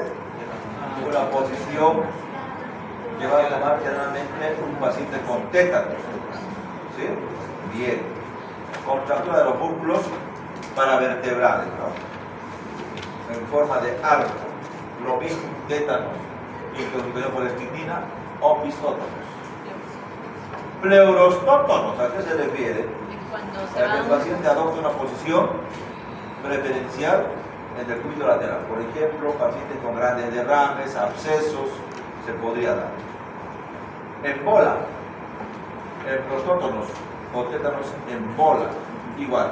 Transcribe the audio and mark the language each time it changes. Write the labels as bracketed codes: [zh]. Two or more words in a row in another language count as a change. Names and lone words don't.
[es] Una posición que va a tomar generalmente un paciente con tétanos. ¿Sí? Bien. Contractura de los músculos paravertebrales, ¿no? En forma de arco. Lo mismo, tétanos, intoxicación por estricnina, opistótomos. Pleurostótomos, ¿a qué se refiere? A que el paciente adopta una posición preferencial en el cúbito lateral. Por ejemplo, pacientes con grandes derrames, abscesos, se podría dar. En bola, en prostótonos o tétanos en bola, igual.